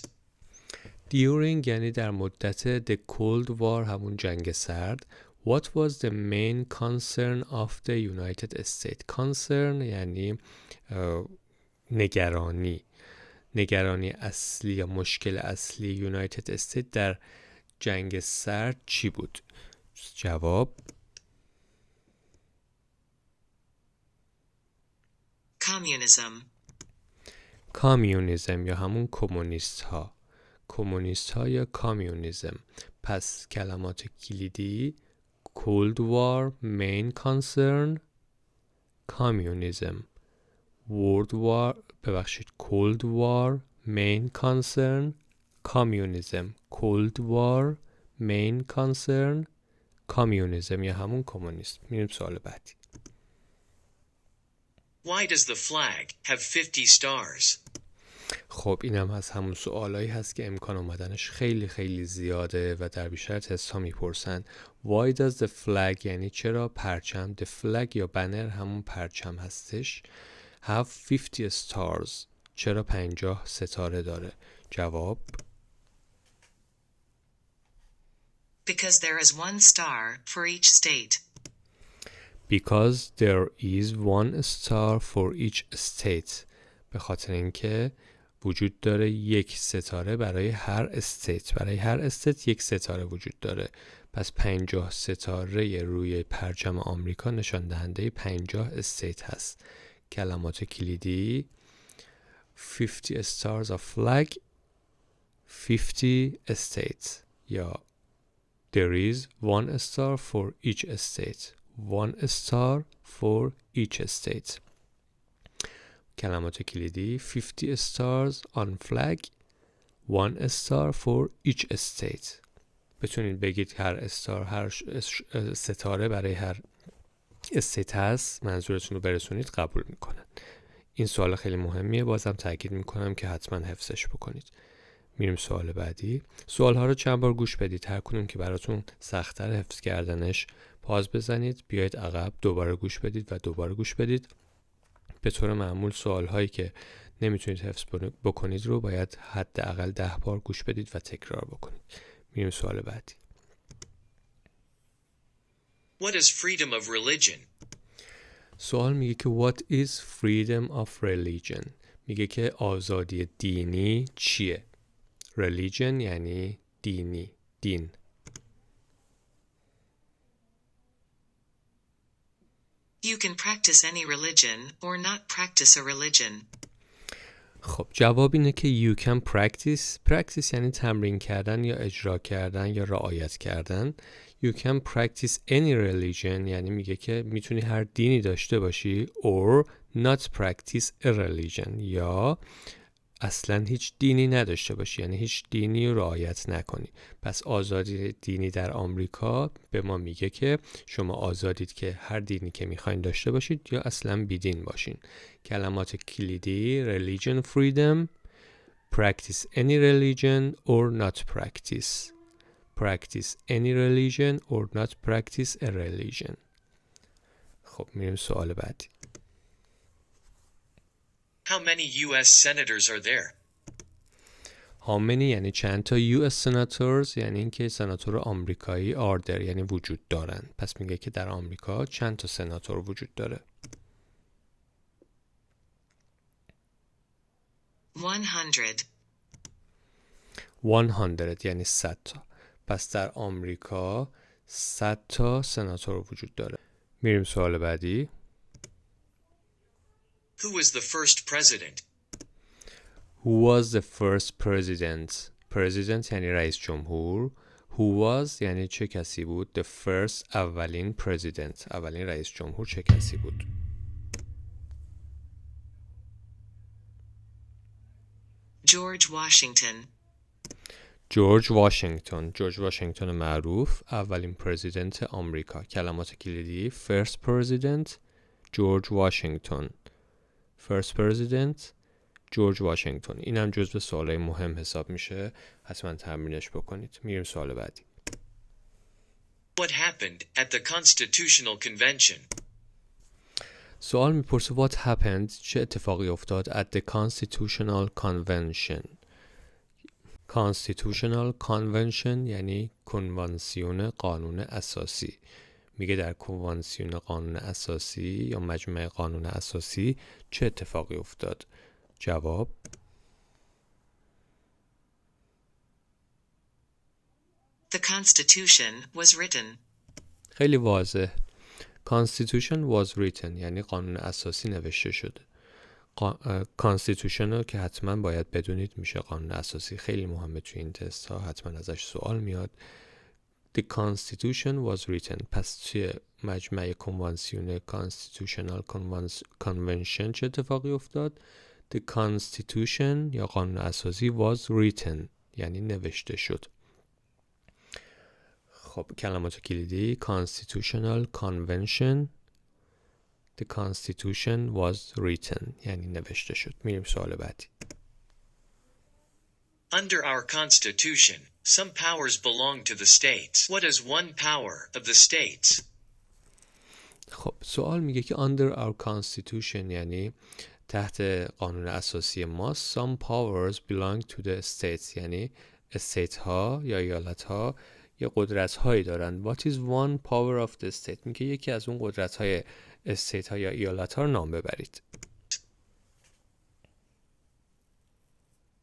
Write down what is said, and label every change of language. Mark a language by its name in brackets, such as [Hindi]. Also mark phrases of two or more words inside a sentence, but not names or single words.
[Persian] During یعنی در مدت [English] the Cold War [Persian] همون جنگ سرد. [English] What was the main concern of the United States? [Persian] Concern یعنی نگرانی اصلی یا مشکل اصلی United States در جنگ سرد چی بود؟ جواب کامیونیسم یا همون کمونیست ها یا کامیونیسم. پس کلمات کلیدی [English] Cold War main concern communism. Cold War main concern communism. Cold War main concern communism [Persian] یا همون کمونیسم. میریم سوال بعدی. [English] Why does the flag have 50 stars? [Persian] خب اینم از همون سوالایی هست که امکان اومدنش خیلی خیلی زیاده و در بیشتر تست ها میپرسن. [English] Why does the flag [Persian] یعنی چرا پرچم، [English] the flag [Persian] یا بنر همون پرچم هستش، [English] have 50 stars [Persian] چرا 50 ستاره داره؟ جواب [English] Because there is one star for each state. Because there is one star for each state. [Persian] به خاطر اینکه وجود داره 1 ستاره برای هر استیت. برای هر استیت 1 ستاره وجود داره. پس 50 ستاره روی پرچم آمریکا نشان دهنده 50 استیت هست. کلمات کلیدی [English] 50 stars of flag 50 states یا there is 1 star for each state. 1 star for each state. [Persian] کلمات کلیدی [English] 50 stars on flag 1 star for each state. [Persian] بتونید بگید هر ستاره برای هر استیت هست، منظورتون رو برسونید، قبول میکنن. این سوال خیلی مهمیه، بازم تاکید میکنم که حتما حفظش بکنید. میریم سوال بعدی. سوال ها رو چند بار گوش بدید، هر کدوم که براتون سخت‌تر حفظ کردنش پاز بزنید، بیایید عقب، دوباره گوش بدید و دوباره گوش بدید. به طور معمول سوال هایی که نمیتونید حفظ بکنید رو باید حداقل 10 بار گوش بدید و تکرار بکنید. میریم سوال بعدی. [English] What is freedom of religion? [Persian] سوال میگه که [English] what is freedom of religion؟ [Persian] میگه که آزادی دینی چیه؟ religion یعنی دینی، دین. [English] You can practice any religion or not practice a religion. [Persian] خب جواب اینه که [English] you can practice [Persian] یعنی تمرین کردن یا اجرا کردن یا رعایت کردن. [English] You can practice any religion [Persian] یعنی میگه که میتونی هر دینی داشته باشی [English] or not practice a religion [Persian] یا اصلا هیچ دینی نداشته باشی، یعنی هیچ دینی رو رعایت نکنی. پس آزادی دینی در آمریکا به ما میگه که شما آزادید که هر دینی که میخواین داشته باشید یا اصلا بیدین باشین. کلمات کلیدی [English] religion freedom practice any religion or not practice any religion or not practice a religion. [Persian] خب میریم سوال بعدی. [English] How many U.S. senators are there? How many [Persian] یعنی چند تا [English] US senators [Persian] یعنی اینکه سناتور آمریکایی [English] are there [Persian] یعنی وجود دارن. پس میگه که در آمریکا چند تا سناتور وجود داره. 100 یعنی 100 تا. پس در آمریکا 100 تا سناتور وجود داره. میریم سوال بعدی. [English] Who was the first president? Who was the first president? [Persian] President یعنی رئیس جمهور. [English] Who was [Persian] یعنی چه کسی بود. [English] The first [Persian] اولین president اولین رئیس جمهور چه کسی بود. George Washington. جورج واشنگتن معروف اولین پرزیدنت آمریکا. کلمات کلیدی [English] first president [Persian] جورج واشنگتن [English] first president [Persian] جورج واشنگتن. اینم جزو سوالای مهم حساب میشه، حتما تمرینش بکنید. میریم سوال بعدی. [English] What happened at the Constitutional Convention? سوال میپرسه what happened [Persian] چه اتفاقی افتاد [English] at the Constitutional Convention. [Persian] Constitutional Convention یعنی کنوانسیون قانون اساسی. میگه در کنوانسیون قانون اساسی یا مجمع قانون اساسی چه اتفاقی افتاد. جواب [English] The Constitution was written. [Persian] خیلی واضح. [English] Constitution was written [Persian] یعنی قانون اساسی نوشته شده. Constitution رو که حتما باید بدونید میشه قانون اساسی. خیلی مهمه توی این تست ها، حتما ازش سوال میاد. [English] The Constitution was written. [Persian] پس توی مجمع کنوانسیون Constitutional Convention چه اتفاقی افتاد؟ [English] The Constitution [Persian] یا قانون اساسی [English] was written [Persian] یعنی نوشته شد. خب کلمات کلیدی Constitutional Convention [English] The Constitution was written [Persian] یعنی نوشته شد. میریم سوال بعدی. [English] Under our Constitution, some powers belong to the states. What is one power of the states? [Persian] خب سوال میگه که [English] under our Constitution [Persian] یعنی تحت قانون اساسی ما [English] some powers belong to the states [Persian] یعنی استیت ها یا ایالت ها یا قدرت هایی دارن. [English] What is one power of the state؟ [Persian] میگه یکی از اون قدرت های استیت ها یا ایالت ها رو نام ببرید.